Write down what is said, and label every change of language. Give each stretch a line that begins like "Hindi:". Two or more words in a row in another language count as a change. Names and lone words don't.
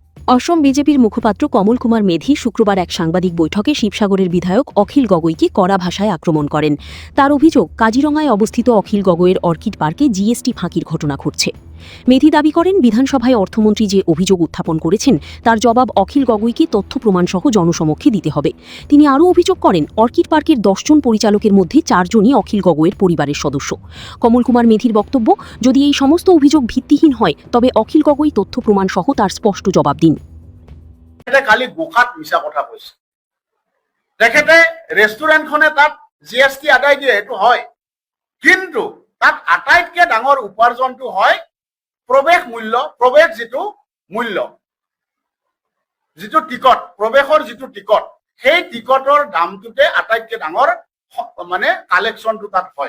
Bangla: অসম বিজেপির মুখপাত্র কমল কুমার মেধি শুক্রবার এক সাংবাদিক বৈঠকে শিবসাগরের বিধায়ক অখিল গগৈকে কড়া ভাষায় আক্রমণ করেন। তার অভিযোগ, কাজিরঙায় অবস্থিত অখিল গগৈয়ের অর্কিড পার্কে জিএসটি ফাঁকির ঘটনা ঘটছে। মেধি দাবি করেন, বিধানসভায় অর্থমন্ত্রী যে অভিযোগ উত্থাপন করেছেন তার জবাব অখিল গগৈকে তথ্য প্রমাণসহ জনসমক্ষে দিতে হবে। তিনি আরও অভিযোগ করেন, অর্কিড পার্কের 10 জন পরিচালকের মধ্যে 4 জনই অখিল গগৈয়ের পরিবারের সদস্য। কমল কুমার মেধির বক্তব্য, যদি এই সমস্ত অভিযোগ ভিত্তিহীন হয় তবে অখিল গগৈ তথ্য প্রমাণসহ তার স্পষ্ট জবাব দিন।
Assamese: কালি গোখাত মিছা কথা কৈছে। তেখেতে ৰেষ্টুৰেণ্টখনে তাত জিএছটি আদায় দিয়ে, এইটো হয়, কিন্তু তাত আটাইতকৈ ডাঙৰ উপাৰ্জনটো হয় প্ৰৱেশ মূল্য, প্ৰৱেশ যিটো মূল্য, যিটো টিকট, প্ৰৱেশৰ যিটো টিকট, সেই টিকটৰ দামটোতে আটাইতকৈ ডাঙৰ মানে কালেকশ্যনটো তাত হয়।